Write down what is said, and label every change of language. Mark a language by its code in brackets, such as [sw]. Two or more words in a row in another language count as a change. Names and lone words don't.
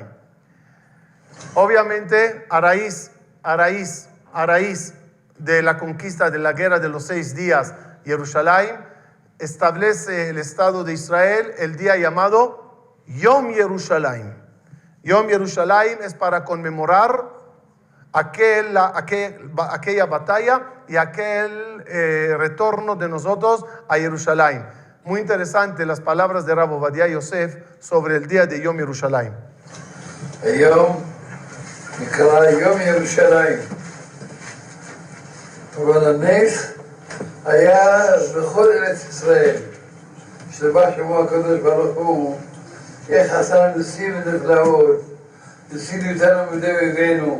[es] Obviamente, a raíz de la conquista de la guerra de los 6 días, Jerusalén establece el Estado de Israel el día llamado Yom Yerushalayim. Yom Yerushalayim es para conmemorar aquella batalla y aquel retorno de nosotros a Jerusalén. Muy interesante las palabras de Rab Ovadia Yosef sobre el día de Yom Yerushalayim. [he] היום נקרא יום ירושלים. אבל הנס היה בכל ארץ ישראל, שבא שמו הקדוש ברוך הוא, איך עשה ניסים ונפלאות, הציל אותנו מידי אויבינו.